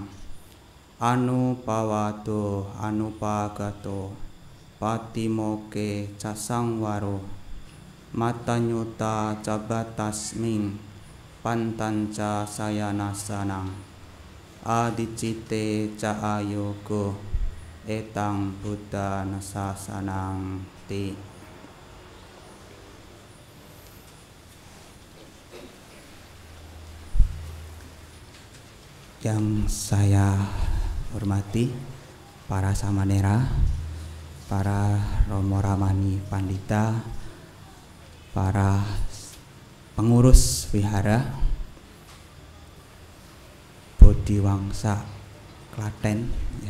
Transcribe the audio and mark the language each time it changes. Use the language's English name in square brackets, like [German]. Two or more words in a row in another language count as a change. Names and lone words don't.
[Pali] Anupawato anupagato patimoke casangwaro matanyuta cabatasming pantanca sayanasanang adicite ca ayogo etang Buddha nasasanang ti. [Indonesian] Yang saya hormati para samanera, para romo ramani pandita, para pengurus wihara Bodhiwangsa Klaten, ya.